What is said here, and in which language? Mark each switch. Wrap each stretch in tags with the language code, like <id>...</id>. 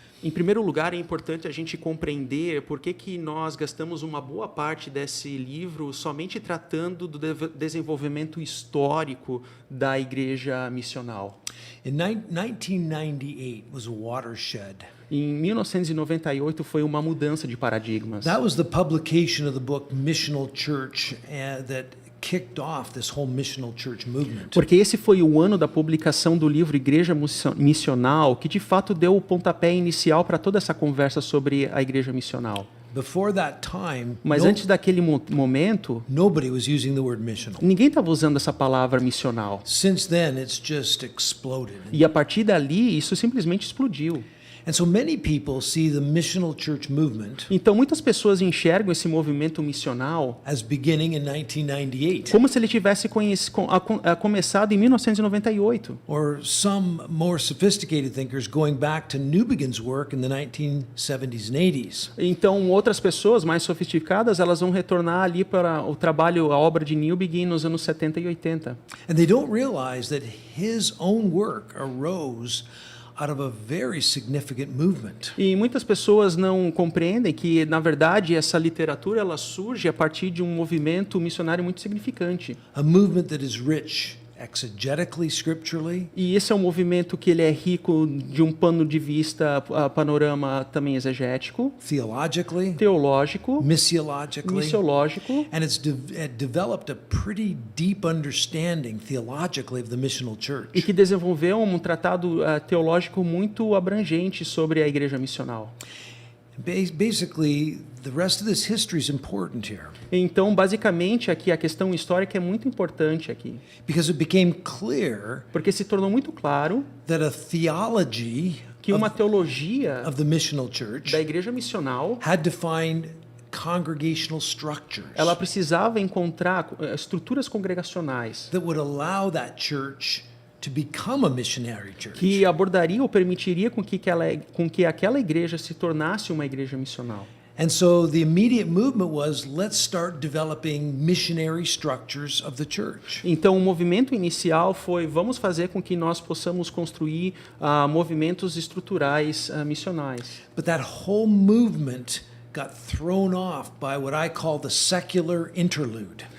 <pt>Em primeiro lugar, é importante a gente compreender por que nós gastamos uma boa parte desse livro somente tratando do desenvolvimento histórico da igreja missional.</pt> <en>In 1998 was a watershed.</en> <pt>Em 1998 foi uma mudança de paradigmas.</pt> <en>That was the publication of the book Missional Church that kicked off this whole missional church movement.</en> <pt>Porque esse foi o ano da publicação do livro Igreja Missional, que de fato deu o pontapé inicial para toda essa conversa sobre a igreja missional.</pt> <en>Before that time,</en> <pt>Mas antes daquele momento,</pt> <en>nobody was using the word missional.</en> <pt>ninguém estava usando essa palavra missional.</pt> <en>Since then, it's just exploded.</en> <pt>E a partir dali, isso simplesmente explodiu.</pt> <en>And so many people see the missional church movement</en> <pt>Então, muitas pessoas enxergam esse movimento missional</pt> <en>as beginning in 1998,</en> <pt>como se ele tivesse começado em 1998.</pt> <en>or some more sophisticated thinkers going back to Newbegin's work in the 1970s and 80s.</en> <pt>Então, outras pessoas mais sofisticadas, elas vão retornar ali para o trabalho, a obra de Newbegin nos anos 70 e 80.</pt> <en>And they don't realize that his own work arose out of a very significant movement.</en> <pt>E muitas pessoas não compreendem que, na verdade, essa literatura ela surge a partir de um movimento missionário muito significante.</pt> <en>A movement that is rich exegetically, scripturally,</en> <pt>E esse é um movimento que ele é rico de um pano de vista, panorama também exegético,</pt> <en>theologically,</en> <pt>teológico,</pt> <en>missiologically,</en> <pt>missiológico,</pt> <en>and it developed a pretty deep understanding theologically of the missional</en> <pt>e</pt> <en>church.</en> <pt>que desenvolveu um tratado teológico muito abrangente sobre a igreja missional.</pt> <en>Basically, the rest of this history is important here</en> <pt>Então, basicamente, aqui a questão histórica é muito importante aqui,</pt> <en>because it became clear</en> <pt>porque se tornou muito claro</pt> <en>that a theology</en> <pt>que uma teologia</pt> <en>of the missional church</en> <pt>da igreja missional,</pt> <en>had to find congregational structures</en> <pt>ela precisava encontrar estruturas congregacionais</pt> <en>that would allow that church to become a missionary church.</en> <pt>que abordaria ou permitiria com que aquela igreja se tornasse uma igreja missional.</pt> <en>And so the immediate movement was, let's start developing missionary structures of the church.</en> <pt>Então, o movimento inicial foi: vamos fazer com que nós possamos construir movimentos estruturais missionais.</pt> <en>But that whole movement got thrown off by what I call the secular interlude.</en>